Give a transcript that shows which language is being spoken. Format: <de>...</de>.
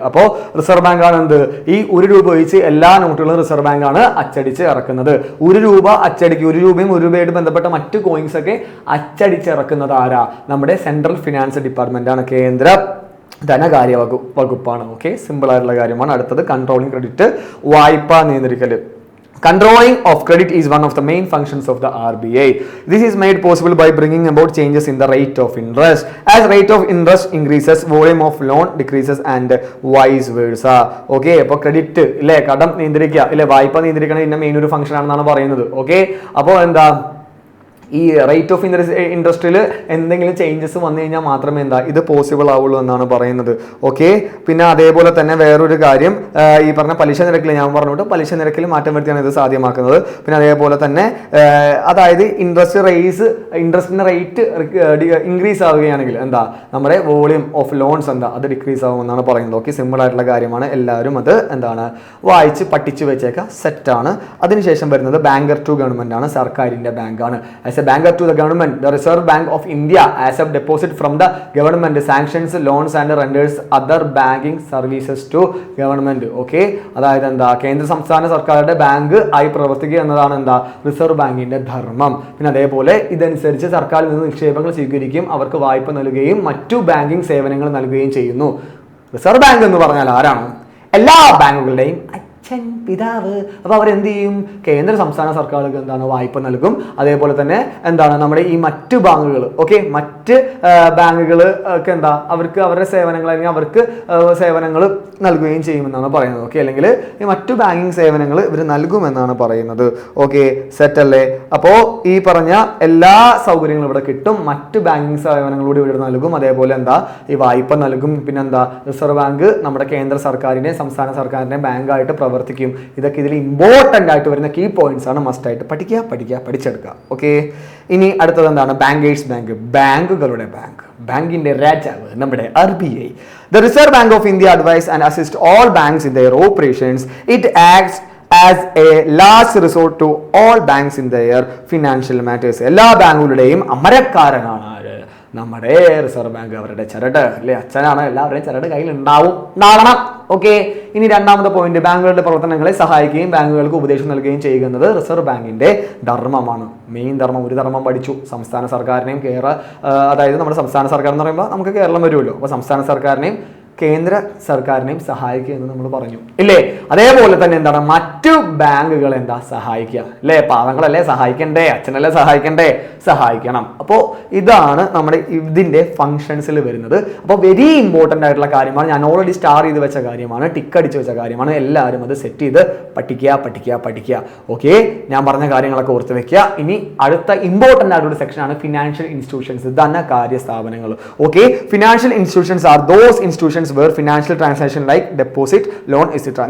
<ml>അപ്പോൾ reserve bank ആണ് ഈ 1 രൂപ ഒഴിച്ച് എല്ലാ നോട്ടുകളും റിസർവ് ബാങ്ക് ആണ് അച്ചടിച്ച് ഇറക്കുന്നത്. 1 രൂപ അച്ചടിക്കും, 1 രൂപയും 1 രൂപയായിട്ട് ബന്ധപ്പെട്ട മറ്റു കോയിൻസ് ഒക്കെ അച്ചടിച്ചിറക്കുന്നത് ആരാ? നമ്മുടെ സെൻട്രൽ ഫിനാൻസ് ഡിപ്പാർട്ട്മെന്റ് ആണ്, കേന്ദ്ര ധനകാര്യ വകുപ്പാണ്. ഓക്കെ, സിമ്പിൾ ആയിട്ടുള്ള കാര്യമാണ്. അടുത്തത് കൺട്രോളിംഗ് ക്രെഡിറ്റ്, വായ്പ നിയന്ത്രിക്കല്.</ml> <en>Controlling of credit is one of the main functions of the RBI. This is made possible by bringing about changes in the rate of interest. As rate of interest increases, volume of loan decreases and vice versa.</en> <ml>Okay, അപ്പോൾ credit ഇല്ലേ, കടം നിയന്ത്രിക്കുക ഇല്ലേ, വായ്പ നിയന്ത്രിക്കണം, ഇതിന്റെ main ഒരു function ആണെന്നാണ് പറയുന്നത്. ഓക്കെ, അപ്പോൾ ഈ റേറ്റ് ഓഫ് ഇൻട്രസ്റ്റിൽ എന്തെങ്കിലും ചേഞ്ചസ് വന്നു കഴിഞ്ഞാൽ മാത്രമേ ഇത് പോസിബിൾ ആവുള്ളൂ എന്നാണ് പറയുന്നത്. ഓക്കെ, പിന്നെ അതേപോലെ തന്നെ വേറൊരു കാര്യം, ഈ പറഞ്ഞ പലിശ നിരക്കിൽ ഞാൻ പറഞ്ഞിട്ട് പലിശ നിരക്കിൽ മാറ്റം വരുത്തിയാണ് ഇത് സാധ്യമാക്കുന്നത്. പിന്നെ അതേപോലെ തന്നെ അതായത് ഇൻട്രസ്റ്റിന്റെ റേറ്റ് ഇൻക്രീസ് ആവുകയാണെങ്കിൽ നമ്മുടെ വോളിയം ഓഫ് ലോൺസ് അത് ഡിക്രീസ് ആവുമെന്നാണ് പറയുന്നത്. ഓക്കെ, സിമ്പിൾ ആയിട്ടുള്ള കാര്യമാണ്, എല്ലാവരും അത് വായിച്ച് പഠിച്ചു വെച്ചേക്കാം, സെറ്റാണ്. അതിനുശേഷം വരുന്നത് ബാങ്കർ ടു ഗവൺമെന്റ് ആണ്, സർക്കാരിന്റെ ബാങ്കാണ്.</ml> <en>As a banker to the government, the Reserve Bank of India accepts deposit from the government, sanctions loans and renders other banking services to government.</en> <ml>Okay, അതായത് കേന്ദ്ര സംസ്ഥാന സർക്കാരുടെ ബാങ്ക് ആയി പ്രവർത്തിക്കുക എന്നതാണ് റിസർവ് ബാങ്കിന്റെ ധർമ്മം. പിന്നെ അതേപോലെ ഇതനുസരിച്ച് സർക്കാരിൽ നിന്ന് നിക്ഷേപങ്ങൾ സ്വീകരിക്കുകയും അവർക്ക് വായ്പ നൽകുകയും മറ്റു ബാങ്കിങ് സേവനങ്ങൾ നൽകുകയും ചെയ്യുന്നു. റിസർവ് ബാങ്ക് എന്ന് പറഞ്ഞാൽ ആരാണ്? എല്ലാ ബാങ്കുകളുടെയും അച്ഛൻ, പിതാവ്. അപ്പോൾ അവരെന്ത് ചെയ്യും? കേന്ദ്ര സംസ്ഥാന സർക്കാരുകൾക്ക് വായ്പ നൽകും. അതേപോലെ തന്നെ നമ്മുടെ ഈ മറ്റു ബാങ്കുകൾ, ഓക്കെ, മറ്റ് ബാങ്കുകൾ ഒക്കെ അവർക്ക് അവരുടെ സേവനങ്ങൾ അല്ലെങ്കിൽ അവർക്ക് സേവനങ്ങൾ നൽകുകയും ചെയ്യുമെന്നാണ് പറയുന്നത്. ഓക്കെ, അല്ലെങ്കിൽ ഈ മറ്റു ബാങ്കിങ് സേവനങ്ങൾ ഇവർ നൽകുമെന്നാണ് പറയുന്നത്. ഓക്കെ, സെറ്റ് അല്ലേ? അപ്പോൾ ഈ പറഞ്ഞ എല്ലാ സൗകര്യങ്ങളും ഇവിടെ കിട്ടും. മറ്റു ബാങ്കിങ് സേവനങ്ങളൂടെ ഇവിടെ നൽകും. അതേപോലെ ഈ വായ്പ നൽകും. പിന്നെ റിസർവ് ബാങ്ക് നമ്മുടെ കേന്ദ്ര സർക്കാരിൻ്റെയും സംസ്ഥാന സർക്കാരിൻ്റെയും ബാങ്കായിട്ട് പ്രവർത്തിക്കും. ഇതൊക്കെ ഇതിൽ ഇമ്പോർട്ടൻ്റ് ആയിട്ട് വരുന്ന കീ പോയിന്റ്സ് ആണ്. മസ്റ്റ് ആയിട്ട് പഠിച്ചെടുക്കുക. ഓക്കെ, ഇനി അടുത്തത് ബാങ്കേഴ്സ് ബാങ്ക്, ബാങ്കുകളുടെ ബാങ്ക്, ബാങ്കിന്റെ രാജാവ് നമ്മുടെ RBI.</ml> <en>The Reserve Bank of India advise and assist all banks in their operations. It acts as a last resort to all banks in their financial matters.</en> <ml>എല്ലാ ബാങ്കുകളുടെയും അമരക്കാരനാണ് നമ്മുടെ reserve bank. അവരുടെ ചരട് അല്ലെ, അച്ഛനാണ്. എല്ലാവരുടെയും ചരട് കയ്യിൽ ഉണ്ടാവണം. ഓക്കെ, ഇനി രണ്ടാമത്തെ പോയിന്റ്, ബാങ്കുകളുടെ പ്രവർത്തനങ്ങളെ സഹായിക്കുകയും ബാങ്കുകൾക്ക് ഉപദേശം നൽകുകയും ചെയ്യുന്നത് റിസർവ് ബാങ്കിന്റെ ധർമ്മമാണ്. മെയിൻ ധർമ്മം, ഒരു ധർമ്മം പഠിച്ചു. സംസ്ഥാന സർക്കാരിനെയും അതായത് നമ്മുടെ സംസ്ഥാന സർക്കാർ എന്ന് പറയുമ്പോൾ നമുക്ക് കേരളം വരുമല്ലോ. അപ്പോൾ സംസ്ഥാന സർക്കാരിനെയും കേന്ദ്ര സർക്കാരിനെയും സഹായിക്കുക എന്ന് നമ്മൾ പറഞ്ഞു ഇല്ലേ? അതേപോലെ തന്നെ മറ്റു ബാങ്കുകൾ സഹായിക്കുക അല്ലേ? പാവങ്ങളല്ലേ സഹായിക്കണ്ടേ? അച്ഛനല്ലേ സഹായിക്കണ്ടേ? സഹായിക്കണം. അപ്പോൾ ഇതാണ് നമ്മുടെ ഇതിന്റെ ഫങ്ഷൻസിൽ വരുന്നത്. അപ്പോൾ വെരി ഇമ്പോർട്ടൻ്റ് ആയിട്ടുള്ള കാര്യമാണ്. ഞാൻ ഓൾറെഡി സ്റ്റാർ ചെയ്ത് വെച്ച കാര്യമാണ്, ടിക്ക് അടിച്ച് വെച്ച കാര്യമാണ്. എല്ലാവരും അത് സെറ്റ് ചെയ്ത് പഠിക്കുക. ഓക്കെ, ഞാൻ പറഞ്ഞ കാര്യങ്ങളൊക്കെ ഓർത്ത് വെക്കുക. ഇനി അടുത്ത ഇമ്പോർട്ടൻ്റ് ആയിട്ടുള്ള സെക്ഷനാണ് ഫിനാൻഷ്യൽ ഇൻസ്റ്റിറ്റ്യൂഷൻസ്, ധനകാര്യ സ്ഥാപനങ്ങൾ.</ml> <en>Okay, financial institutions are those institutions where financial transaction like deposit, loan, etc.</en>